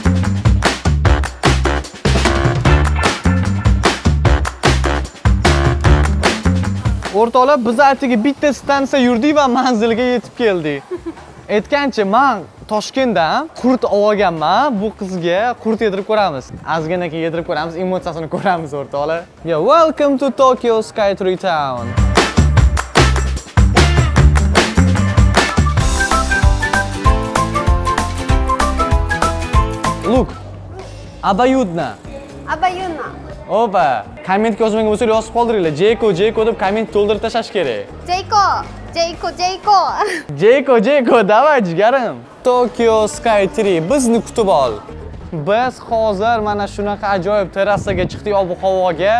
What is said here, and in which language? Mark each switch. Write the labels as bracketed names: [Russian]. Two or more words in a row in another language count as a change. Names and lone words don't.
[Uzbek] O'rtoqlar, biz atigi bitta stansiya yurdik va manzilga yetib keldik. Aytgancha, men Toshkentdan qurt olganman. Bu qizga qurt yedirib ko'ramiz. Ozgina keyin yedirib ko'ramiz, emotsiyasini ko'ramiz o'rtoqlar. [English] Yeah, welcome to Tokyo Skytree Town. Look. [Russian] Обоюдно. [Uzbek] Opa, kommentga yozmagan bo'lsangiz yozib qoldiringlar. Jeko deb komment to'ldirib tashlash kerak. Jeko, davay jigarim. Tokyo Skytree bizni kutib ol. Biz hozir mana shunaqa ajoyib terrasaga chiqdik ob-havoga.